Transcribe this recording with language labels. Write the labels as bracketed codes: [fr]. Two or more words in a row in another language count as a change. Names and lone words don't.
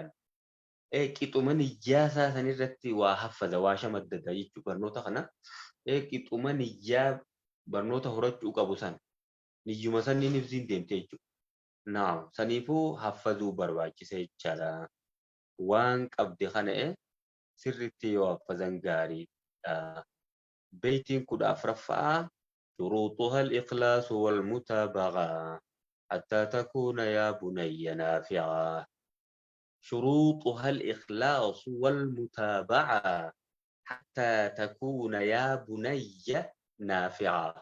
[om] Qixuma niyyaasaa sanirratti waa haffaza waa shamaddada jechuu barnoota kana qixuma niyyaa barnoota horachuu qabu san niyyuma sanniin ibsiin deemte jechuudha. Naam saniifuu haffazuu barbaachisa jechaadha. Waan qabde kana sirriitti yoo haffazan gaariidha. [ar] Beeytiin 14 شروطها الإخلاص والمتابعة حتى تكون يا بني نافعة. شروطها الإخلاص والمتابعة حتى تكون يا بني نافعة.